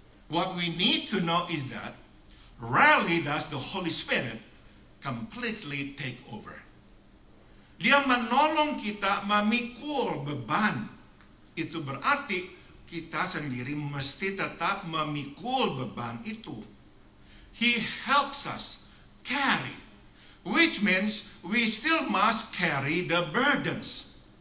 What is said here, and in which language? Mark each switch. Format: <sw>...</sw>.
<en>What we need to know is that rarely does the Holy Spirit completely take over.</en> <id>Dia menolong kita memikul beban. Itu berarti kita sendiri mesti tetap memikul beban itu.</id> <en>He helps us carry, which means we still must carry the burdens.</en>